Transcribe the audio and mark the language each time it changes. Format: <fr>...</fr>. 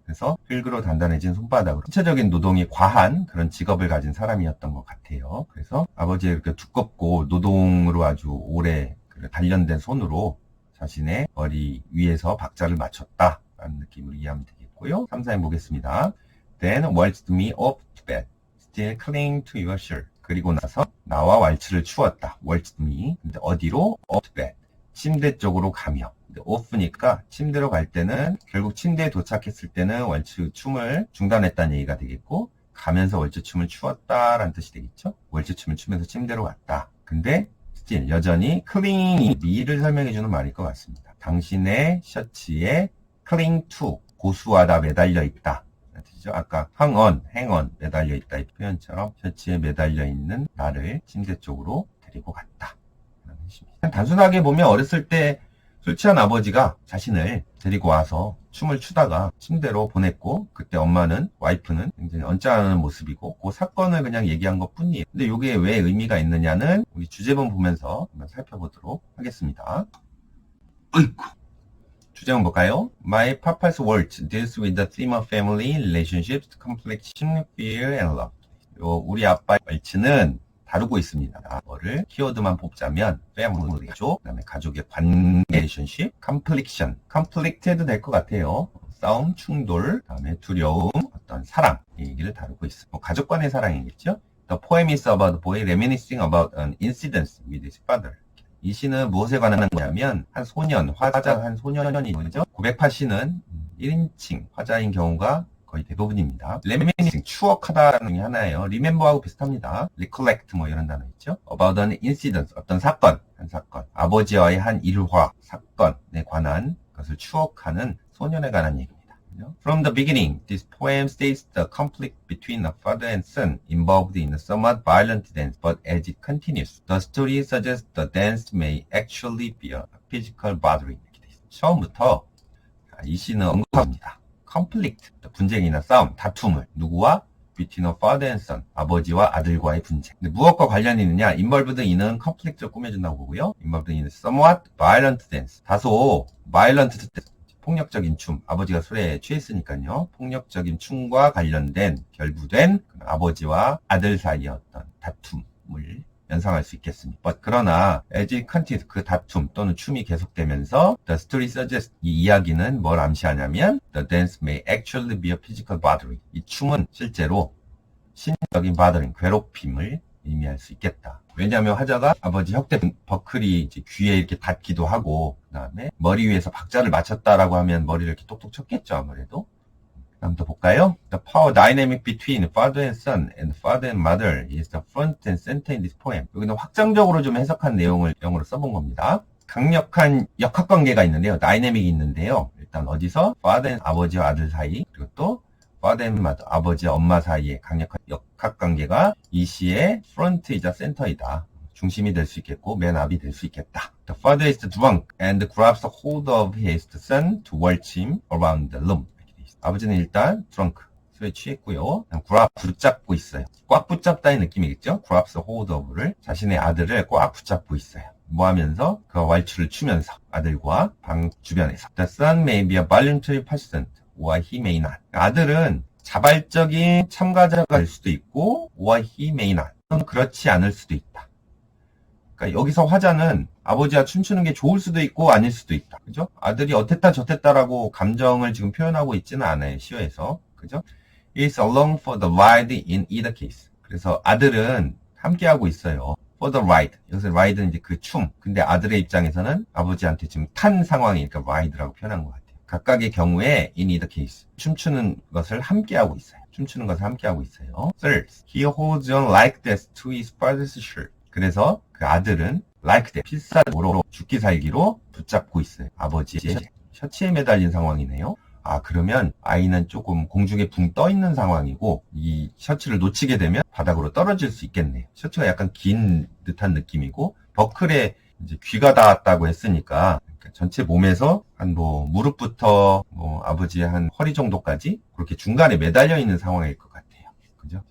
<ko>그래서 흙으로 단단해진 손바닥으로 신체적인 노동이 과한 그런 직업을 가진 사람이었던 것 같아요. 그래서 아버지의 이렇게 두껍고 노동으로 아주 오래 단련된 손으로 자신의 머리 위에서 박자를 맞췄다라는 느낌으로 이해하면 되겠고요. 3, 4행 보겠습니다.</ko> <en>Then waltzed me off to bed, still clinging to your shirt.</en> <ko>그리고 나서 나와 왈츠를 추었다.</ko> <en>waltzed me.</en> <ko>근데 어디로?</ko> <en>off to bed.</en> <ko>침대 쪽으로 가며. off니까 침대로 갈 때는 결국 침대에 도착했을 때는 월츠 춤을 중단했다는 얘기가 되겠고 가면서 월츠 춤을 추었다라는 뜻이 되겠죠. 월츠 춤을 추면서 침대로 갔다. 근데 still 여전히</ko> <en>cling me</en> <ko>를 설명해주는 말일 것 같습니다. 당신의 셔츠에</ko> <en>cling to</en> <ko>고수하다 매달려 있다. 뜻이죠. 아까</ko> <en>hang on</en> <ko>매달려 있다 이 표현처럼 셔츠에 매달려 있는 나를 침대 쪽으로 데리고 갔다. 라는 뜻입니다. 단순하게 보면 어렸을 때 술 취한 아버지가 자신을 데리고 와서 춤을 추다가 침대로 보냈고 그때 엄마는 와이프는 굉장히 언짢아하는 모습이고 그 사건을 그냥 얘기한 것 뿐이에요. 근데 이게 왜 의미가 있느냐는 우리 주제문 보면서 한번 살펴보도록 하겠습니다. 어이구. 주제문 볼까요?</ko> <en>My Papa's Waltz deals with the theme of family, relationships, confliction, fear, and love.</en> <ko>우리 아빠의 왈츠는 다루고 있습니다. 뭐를 키워드만 뽑자면 family, 가족, 그다음에 가족의 관계, relationship, confliction, conflict 해도 될 것 같아요. 싸움, 충돌, 그다음에 두려움, 어떤 사랑 이 얘기를 다루고 있습니다. 가족 간의 사랑이겠죠.</ko> <en>The poem is about a boy reminiscing about an incident with his father.</en> <ko>이 시는 무엇에 관한 거냐면 한 소년, 화자 한 소년이 뭐죠? 고백파 시는 1인칭 화자인 경우가 거의 대부분입니다. reminiscing, 추억하다라는 게 하나예요. remember하고 비슷합니다. recollect 뭐 이런 단어 있죠.</ko> <en>about an incident,</en> <ko>어떤 사건, 한 사건. 아버지와의 한 일화, 사건에 관한 것을 추억하는 소년에 관한 얘기입니다.</ko> <en>From the beginning, this poem states the conflict between a father and son involved in a somewhat violent dance, but as it continues, the story suggests the dance may actually be a physical battery.</en> <ko>처음부터 이 시는 언급합니다. conflict, 분쟁이나 싸움, 다툼을 누구와?</ko> <en>between a father and son,</en> <ko>아버지와 아들과의 분쟁. 근데 무엇과 관련이 있느냐?</ko> <en>involved in</en> <ko>은 conflict를 꾸며준다고 보고요.</ko> <en>involved in somewhat violent dance,</en> <ko>다소 violent dance, 폭력적인 춤, 아버지가 술에 취했으니까요. 폭력적인 춤과 관련된 결부된 아버지와 아들 사이의 어떤 다툼을 연상할 수 있겠습니다. 그러나</ko> <en>as it continues,</en> <ko>그 다툼 또는 춤이 계속되면서</ko> <en>the story suggests,</en> <ko>이 이야기는 뭘 암시하냐면</ko> <en>the dance may actually be a physical battery.</en> <ko>이 춤은 실제로 신적인 battering, 괴롭힘을 의미할 수 있겠다. 왜냐하면 화자가 아버지 혁대 버클이 이제 귀에 이렇게 닿기도 하고 그 다음에 머리 위에서 박자를 맞췄다라고 하면 머리를 이렇게 똑똑 쳤겠죠 아무래도. 다음 더 볼까요?</ko> <en>The power dynamic between father and son and father and mother is the front and center in this poem.</en> <ko>여기는 확장적으로 좀 해석한 내용을 영어로 써본 겁니다. 강력한 역학관계가 있는데요. 다이내믹이 있는데요. 일단 어디서?</ko> <en>father and</en> <ko>아버지와 아들 사이, 그리고 또 father and mother, 아버지와 엄마 사이의 강력한 역학관계가 이 시의 front이자 center이다. 중심이 될 수 있겠고 맨 앞이 될 수 있겠다.</ko> <en>The father is drunk and grabs a hold of his son to waltz him around the room.</en> <ko>아버지는 일단 drunk, 술에 취했고요. grab, 붙잡고 있어요. 꽉 붙잡다의 느낌이겠죠?</ko> <en>grabs a hold of</en> <ko>를 자신의 아들을 꽉 붙잡고 있어요. 뭐 하면서? 그와 왈츠를 추면서 아들과 방 주변에서.</ko> <en>The son may be a voluntary participant or he may not.</en> <ko>아들은 자발적인 참가자가 될 수도 있고</ko> <en>or he may not.</en> <ko>그렇지 않을 수도 있다. 그러니까 여기서 화자는 아버지가 춤추는 게 좋을 수도 있고 아닐 수도 있다. 그죠? 아들이 어땠다 저땠다라고 감정을 지금 표현하고 있지는 않아요. 시어에서. 그죠?</ko> <en>is along for the ride in either case.</en> <ko>그래서 아들은 함께하고 있어요.</ko> <en>for the ride.</en> <ko>여기서 ride는 이제 그 춤. 근데 아들의 입장에서는 아버지한테 지금 탄 상황이니까 ride라고 표현한 것 같아요. 각각의 경우에</ko> <en>in either case.</en> <ko>춤추는 것을 함께하고 있어요. 춤추는 것을 함께하고 있어요.</ko> <en>Third, he holds on like this to his father's shirt.</en> <ko>그래서 그 아들은</ko> <en>like that,</en> <ko>필사적으로 죽기 살기로 붙잡고 있어요. 아버지의 셔츠에 매달린 상황이네요. 아, 그러면 아이는 조금 공중에 붕 떠 있는 상황이고 이 셔츠를 놓치게 되면 바닥으로 떨어질 수 있겠네요. 셔츠가 약간 긴 듯한 느낌이고 버클에 이제 귀가 닿았다고 했으니까 전체 몸에서 한 무릎부터 아버지의 한 허리 정도까지 그렇게 중간에 매달려 있는 상황일 것 같아요. 그죠?</ko>